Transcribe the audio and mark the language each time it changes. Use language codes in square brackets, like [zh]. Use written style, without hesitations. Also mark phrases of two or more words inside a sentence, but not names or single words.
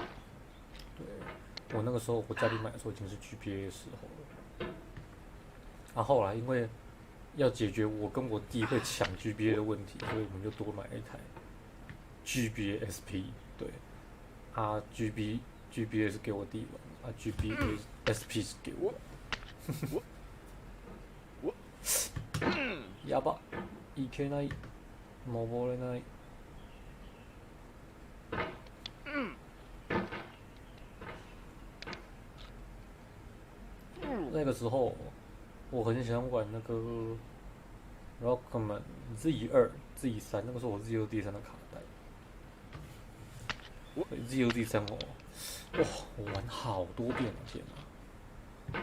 [zh] 对，我那个时候我家里买的时候已经是 GBA 的时候了。后来因为要解决我跟我弟会抢 GBA 的问题，所以我们就多买一台 GBA SP。对，GBA 是给我弟玩，GBA SP 是给我。 [ja] やば、いけない、登れない。 [zh] 那个时候。我很喜欢玩那个 Rockman Z2、Z3，那个时候我 Z2、Z3 的卡带。Z2、Z3我玩好多遍了，天哪！